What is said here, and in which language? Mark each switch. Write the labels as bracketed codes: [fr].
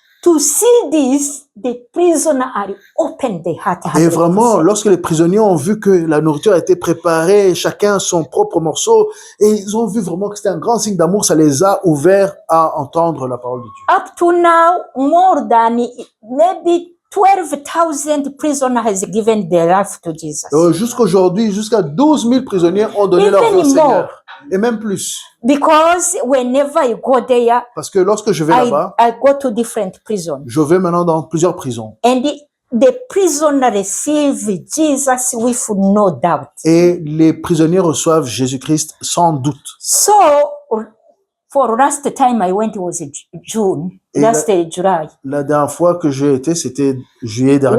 [en] To see this, the prisoner are open their heart. [fr] Et vraiment, lorsque les prisonniers ont vu que la nourriture a été préparée, chacun son propre morceau, et ils ont vu vraiment que c'était un grand signe d'amour, ça les a ouverts à entendre la parole de Dieu. [en] Up to now, more than maybe 12,000 prisoners has given their life to Jesus. [fr] Jusqu'aujourd'hui, jusqu'à 12 000 prisonniers ont donné leur vie au Seigneur. Et même plus. [en] Because whenever I go there, [fr] parce que lorsque je vais là-bas, [en] I go to different prisons. [fr] Je vais maintenant dans plusieurs prisons. [en] And the prisoner receive Jesus with no doubt. [fr] Et les prisonniers reçoivent Jésus-Christ sans doute. [en] So, for last time I went was June, July. [fr] La dernière fois que j'ai été, c'était juillet dernier.